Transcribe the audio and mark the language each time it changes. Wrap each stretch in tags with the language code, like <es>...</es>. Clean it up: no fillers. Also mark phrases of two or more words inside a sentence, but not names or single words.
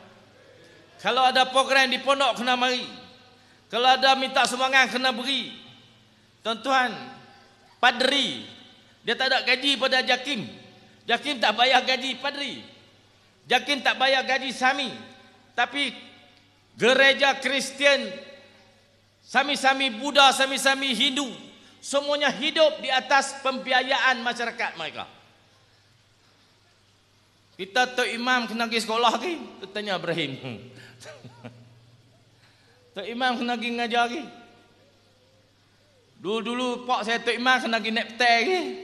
<ms>Kalau ada program di pondok kena mari. Kalau ada minta sumbangan kena beri. Tuan-tuan, padri dia tak ada gaji pada Jakim. Jakim tak bayar gaji padri. Jakim tak bayar gaji sami. Tapi gereja Kristian, sami-sami Buddha, sami-sami Hindu, semuanya hidup di atas pembiayaan masyarakat mereka. Kita Tok Imam kena pergi sekolah ke? Tanya Ibrahim. Tok Imam kena pergi ngajar ke? Dulu-dulu pak saya Tok Imam kena pergi naik petai ke?</ms>